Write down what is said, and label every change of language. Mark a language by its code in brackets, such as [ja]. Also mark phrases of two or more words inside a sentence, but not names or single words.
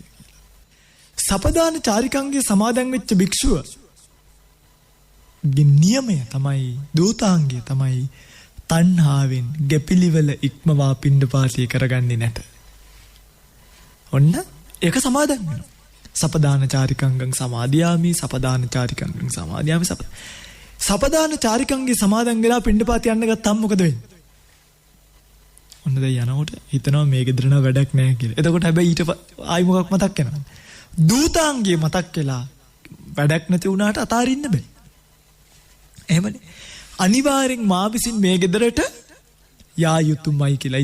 [si] සපදාන චාරිකංගයේ සමාදන් වෙච්ච භික්ෂුව ගේ නියමය තමයි දූතාංගය තමයි තණ්හාවෙන් ගැපිලිවල ඉක්මවා පිණ්ඩපාතය කරගන්නේ නැත. ඔන්න ඒක සමාදන් වෙනවා. [pi] සපදාන චාරිකංගං සමාදියාමි සපදාන චාරිකංගං සමාදියාමි [si] සපදාන චාරිකංගේ සමාදන් වෙලා පිණ්ඩපාත යන්න ගත්තාම මොකද වෙන්නේ? ඔන්න දැන් යනකොට හිතනවා මේ ගෙදර නෑ වැඩක් නෑ කියලා. එතකොට හැබැයි ඊට ආයි මොකක් මතක් වෙනවද? දූතාංගයේ මතක් වෙලා වැඩක් නැති වුණාට අතාරින්න බෑ. එහෙමනේ. අනිවාර්යෙන් මා විසින් මේ ගෙදරට යා යුතුයමයි කියලා.